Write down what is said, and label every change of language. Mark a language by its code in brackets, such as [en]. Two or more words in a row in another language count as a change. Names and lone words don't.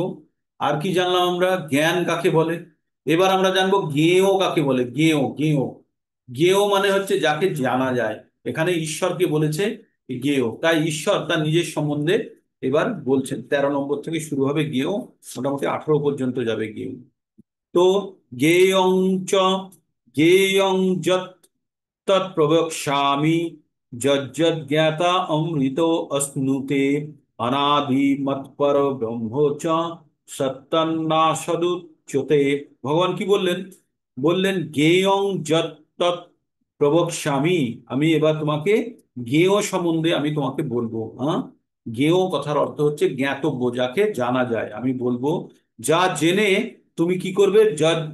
[bn] আর কি জানলাম আমরা? জ্ঞান কাকে বলে। এবার আমরা জানবো জ্ঞেয় কাকে বলে। জ্ঞেয় জ্ঞেয় জ্ঞেয় মানে হচ্ছে যাকে জানা যায়। এখানে ঈশ্বরকে বলেছে জ্ঞেয়, তাই ঈশ্বর তার নিজের সম্বন্ধে এবার বলছেন। 13 নম্বর থেকে শুরু হবে জ্ঞেয়, মোটামুটি 18 পর্যন্ত যাবে জ্ঞেয়। [sa] তো জ্ঞেয়ং চ জ্ঞেয়ং যৎ তৎপ্রবক্ষ্যামি যজ্ঞাতা অমৃত অশ্নুতে অনাদি মৎপর ব্রহ্ম চ সত্তন্নাসদুচ্যতে। [bn] ভগবান কি বললেন? বললেন [sa] জ্ঞেয়ং যৎ তৎ প্রবক্ষ্যামি, [bn] আমি এবার তোমাকে জ্ঞেয় সম্বন্ধে আমি তোমাকে বলবো। হ্যাঁ, জ্ঞেয় কথার অর্থ হচ্ছে জ্ঞাতব্য, যাকে জানা যায়। আমি বলবো যা জেনে তুমি কি করবে?